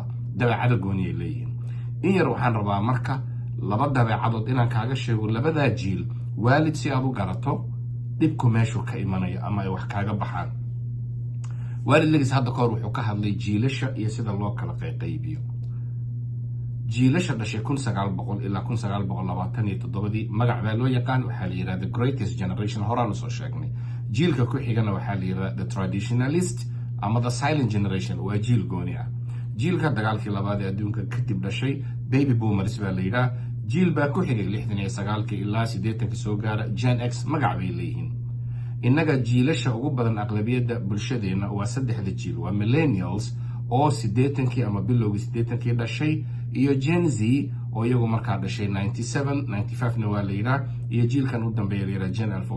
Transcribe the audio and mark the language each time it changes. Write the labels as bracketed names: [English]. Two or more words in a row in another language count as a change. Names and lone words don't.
[Somali] dabeecado gooniyay leeyihiin. in yar waxaan rabaa marka laba dabeecadood inaan kaaga sheego labadaa jiil, waalid si aad u garato dhibku meeshuu ka imanayo ama ay wax kaaga baxaan. waalid legis hadda kahor wuxuu ka hadlay jiilasha iyo sida loo kala qaybiyo. jiilasha dhashay 1900 ilaa 1927 magac baa loo yaqaan, waxaa la yidhahda [English] the greatest generation. [Somali] horaan usoo sheegnay. jiilka ku xigana waxaa la yidhahda [English] the traditionalist [Somali] ama [English] the silent generation. [Somali] waa jiil gooni ah. jiilka dagaalkii labaad ee adduunka kadib dhashay [English] baby boomers [Somali] baa la yidhaha. jiil baa ku xigay 69 ilaa 80 soo gaara Gen X. magac bay leeyihiin. innaga jiilasha ugu badan aqlabiyadda bulshadeenna waa 3 jiil. waa millennials oo 80 ama bilowgii 80 dhashay, iyo Gen Z oo iyagu markaa dhashay 97 95 waa la yidhaha, iyo jiilkan u dambeeya la yidhaha Gen Alpha.